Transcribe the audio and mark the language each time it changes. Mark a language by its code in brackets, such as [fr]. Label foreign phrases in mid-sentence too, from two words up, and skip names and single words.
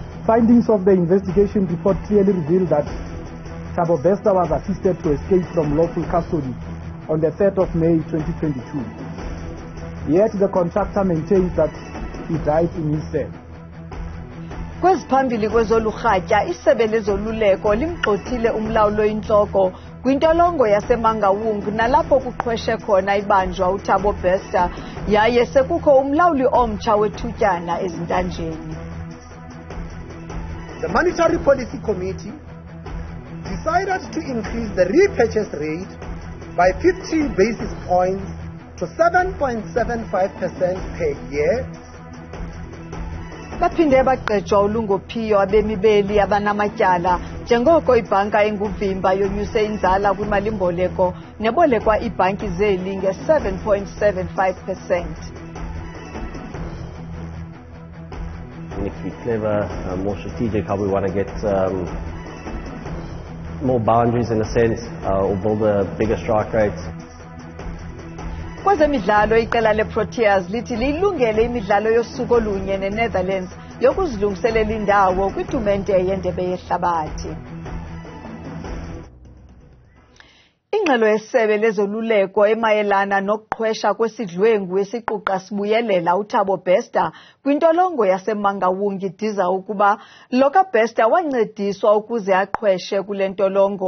[en] Findings of the investigation report clearly reveal that Thabo Bester was assisted to escape from lawful custody on the 3rd of May 2022. Yet the contractor maintains that he died in his cell. [xh] Kweziphambili kwezolurhatya, Isebe lezoluleko limgxothile umlawuli oyintloko kwintolongo yase-Mangaung nalapho kuqhweshe khona ibanjwa uThabo Bester, yaye sekukho umlawuli omtsha wethutyana ezintanjeni. [en] The Monetary Policy Committee decided to increase the repurchase rate by 50 basis points to 7.75% per year. [xh] Baphinde bagqejwa ulungophiyo abemi beli abanamatyala njengoko ibhanka enguvimba yonyuse inzala kwimali boleko nebolekwa iibhanki zeli nge-7.75%. [en] We need to be clever, more strategic, how we want to get more boundaries in a sense, or build a bigger strike rate. [xh] Kwezemidlalo iqela leProteas lithi lilungele imidlalo yosuku olunye neNetherlands yokuzilungiselela indawo kwitumente yendebe yehlabathi. Ingxelo yesebe lezoluleko emayelana nokuqhwesha kwesidlwengu esiquqa sibuyelela uThabo Bester kwintolongo yase-Mangaung idiza ukuba lo kaBester wancediswa ukuze aqhweshe kule ntolongo.